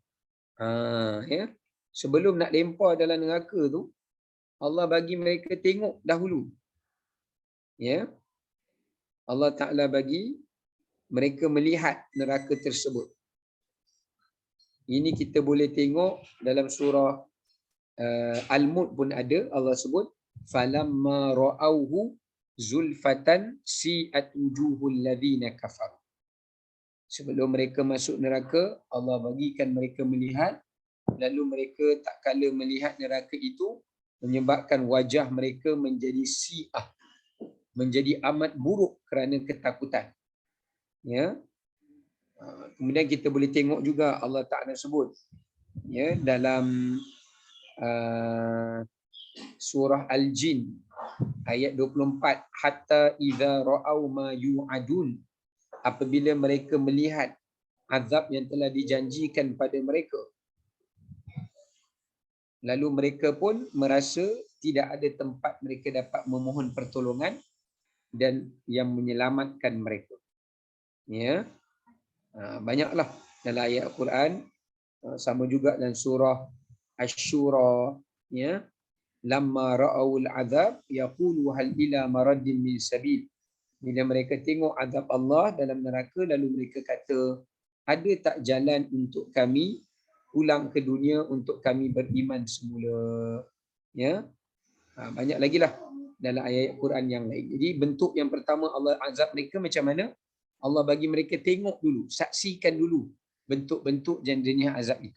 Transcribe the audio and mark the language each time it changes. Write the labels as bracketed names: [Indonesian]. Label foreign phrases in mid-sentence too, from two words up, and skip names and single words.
[Malay] Sebelum nak lempar dalam neraka tu, Allah bagi mereka tengok dahulu. Allah Ta'ala bagi mereka melihat neraka tersebut. Ini kita boleh tengok dalam surah Al-Mulk pun ada. Allah sebut, [Arabic] falamma ra'auhu zulfatan si'at wujuhul ladzina kafaru. [Malay] Sebelum mereka masuk neraka, Allah bagikan mereka melihat, lalu mereka tak kala melihat neraka itu, menyebabkan wajah mereka menjadi si'ah, menjadi amat buruk kerana ketakutan. Kemudian kita boleh tengok juga Allah Ta'ala sebut ya dalam surah Al-Jin ayat 24, [Arabic] hatta idza ra'au ma yu'adun, [Malay] apabila mereka melihat azab yang telah dijanjikan pada mereka, lalu mereka pun merasa tidak ada tempat mereka dapat memohon pertolongan dan yang menyelamatkan mereka. Ya, banyaklah dalam ayat Al-Quran. Sama juga dalam surah Asy-Syura, [Arabic] ya, lamma ra'aul azab yaqulu hal ila maradin min sabil. [Malay] Bila mereka tengok azab Allah dalam neraka, lalu mereka kata, ada tak jalan untuk kami pulang ke dunia untuk kami beriman semula. Ya, banyak lagi lah dalam ayat Quran yang lain. Jadi bentuk yang pertama Allah azab mereka macam mana? Allah bagi mereka tengok dulu, saksikan dulu bentuk-bentuk jenis azab itu.